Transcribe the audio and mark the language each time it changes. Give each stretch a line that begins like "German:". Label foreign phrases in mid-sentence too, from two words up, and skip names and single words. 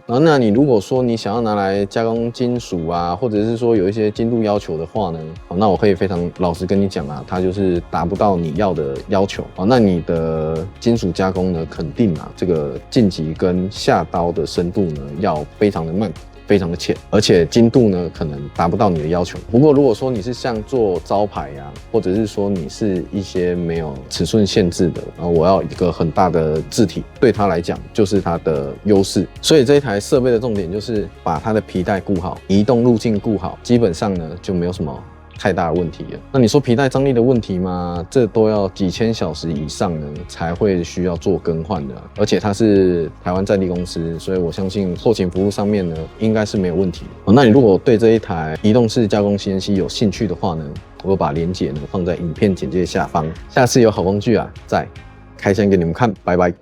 Chinese: 那你如果說你想要拿來加工金屬啊，或者是說有一些精度要求的話呢那我可以非常老實跟你講它就是達不到你要的要求那你的金屬加工呢，肯定这個進擊跟下刀的深度呢要非常的慢，非常的淺，而且精度呢可能達不到你的要求。不過如果說你是像做招牌或者是說你是一些沒有尺寸限制的我要一個很大的字體，對它來講就是它的優勢。所以這一台設備的重點就是把它的皮帶顧好，移動路徑顧好，基本上呢就沒有什麼太大的問題了。那你說皮帶張力的問題嗎？這都要幾千小時以上呢才會需要做更換的而且它是台灣在地公司，所以我相信後勤服務上面呢應該是沒有問題那你如果對這一台移動式加工 CNC 有興趣的話呢，我把連結呢放在影片簡介下方。下次有好工具再開箱給你們看，拜拜。